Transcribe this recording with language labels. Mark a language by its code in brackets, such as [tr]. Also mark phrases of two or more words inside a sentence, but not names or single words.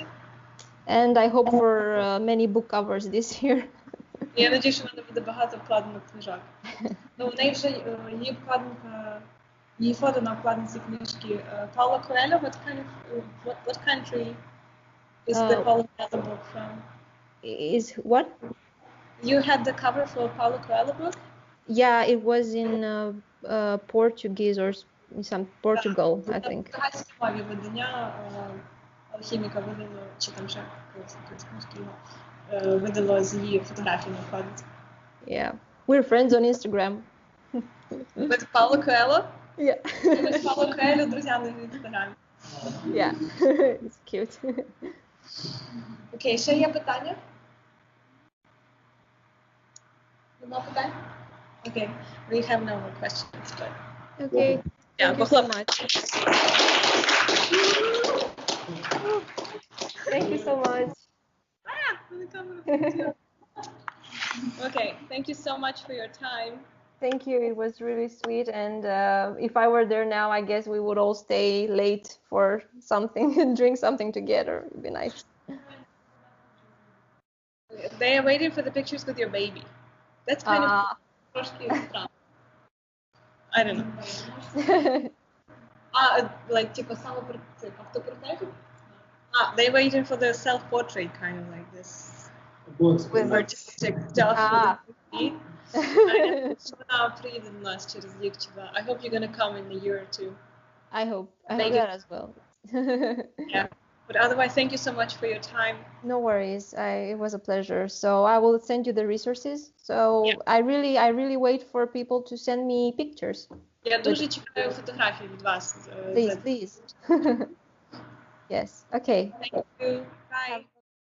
[en] And I hope for many book covers this year. [uk] Я надію, що в мене буде багато вкладених книжок. Ну, в неї вже є вкладинка, її фото на вкладинці книжки Paulo Coelho. [en] What country is the Paulo Coelho book from? Is what? You had the cover for Paulo Coelho book? Yeah, it was in Portuguese or some Portugal, I [uk] На [en] think. [uk] португальській мові видання алхіміка видало, чи там ще видало з її фотографіями входить. [en] Yeah, we're friends on Instagram. With Paulo Coelho? Yeah. [uk] Ми з Paulo Coelho друзями в інстаграмі. [en] Yeah, it's cute. [uk] Окей, ще є питання? Нема питань? [en] Okay, we have no more questions, but Okay, yeah, thank you so much. Thank you so much. Okay, thank you so much for your time. Thank you. It was really sweet. And if I were there now, I guess we would all stay late for something and drink something together. It'd be nice. They are waiting for the pictures with your baby. That's kind of [uk] трошки странно. [en] I don't know. Like [uk] типа автопортретик? [en] They're waiting for the self-portrait, kind of like this. With Artistic stuff. [uk] Вона приїде до нас через рік чи два. [en] I hope you're gonna come in a year or two. I hope that as well. Yeah. But otherwise, thank you so much for your time. No worries. It was a pleasure. So I will send you the resources. So Yeah. I really wait for people to send me pictures. [uk] Я дуже чекаю фотографії від вас. [en] Please. Yes. Okay. Thank you. Bye.